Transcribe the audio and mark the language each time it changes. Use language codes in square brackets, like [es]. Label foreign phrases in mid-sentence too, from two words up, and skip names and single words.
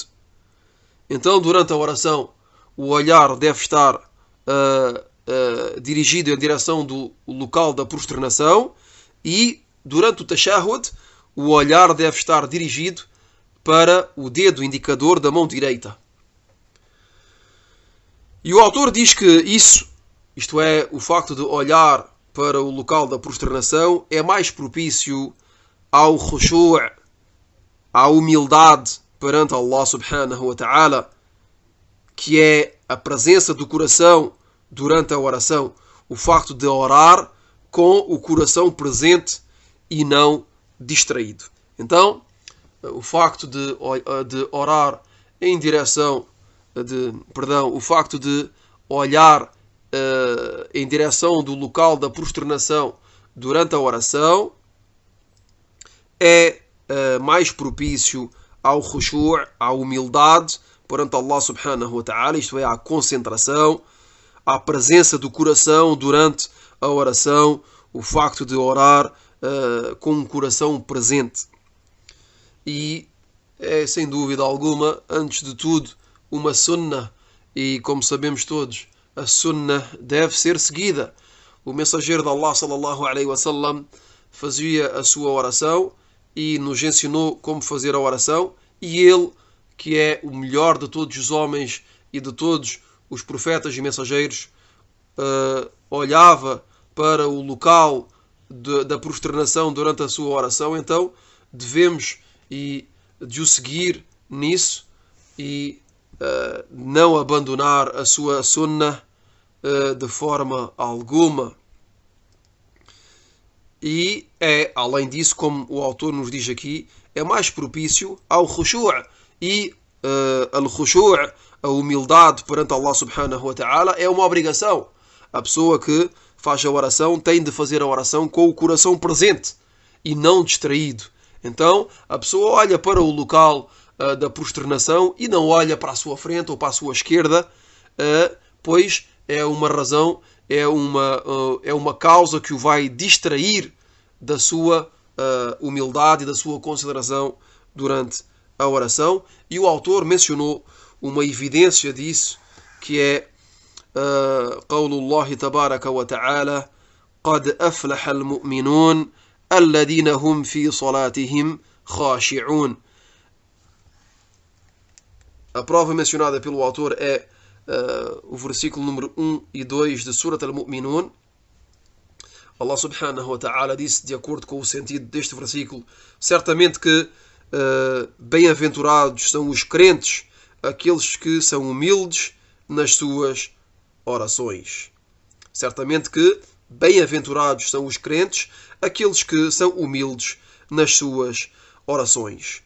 [pt] Então, durante a oração, o olhar deve estar dirigido em direção do local da prosternação, e durante o tashahhud, o olhar deve estar dirigido para o dedo indicador da mão direita. E o autor diz que isso, isto é, o facto de olhar para o local da prosternação, é mais propício ao khushu', à humildade perante Allah [ar] سبحانه وتعالى, [pt] que é a presença do coração durante a oração, o facto de orar com o coração presente e não distraído. Então, o facto de orar em direção o facto de olhar em direção do local da prosternação durante a oração é mais propício ao khushu', à humildade perante Allah [ar] سبحانه وتعالى, [pt] isto é, à concentração, à presença do coração durante a oração, o facto de orar com um coração presente. E é, sem dúvida alguma, antes de tudo, uma sunnah, e como sabemos todos, a sunnah deve ser seguida. O mensageiro de Allah [ar] صلى الله عليه وسلم [pt] fazia a sua oração e nos ensinou como fazer a oração, e ele, que é o melhor de todos os homens e de todos os profetas e mensageiros, olhava para o local da prosternação durante a sua oração. Então devemos de o seguir nisso e não abandonar a sua sunnah de forma alguma. E é, além disso, como o autor nos diz aqui, é mais propício ao khushu' e al-khushu', a humildade perante Allah [ar] سبحانه وتعالى, [pt] é uma obrigação. A pessoa que faz a oração tem de fazer a oração com o coração presente e não distraído. Então a pessoa olha para o local da prosternação e não olha para a sua frente ou para a sua esquerda, pois é uma razão, é uma causa que o vai distrair da sua humildade e da sua consideração durante a oração. E o autor mencionou uma evidência disso, que é [ar] قول الله تبارك وتعالى قد أفلح المؤمنون الذين هم في صلاتهم خاشعون. [pt] A prova mencionada pelo autor é o versículo número 1 e 2 de Surat al-Mu'minun. Allah [ar] سبحانه وتعالى [pt] disse, de acordo com o sentido deste versículo, certamente que bem-aventurados são os crentes, aqueles que são humildes nas suas orações. Certamente que bem-aventurados são os crentes, aqueles que são humildes nas suas orações.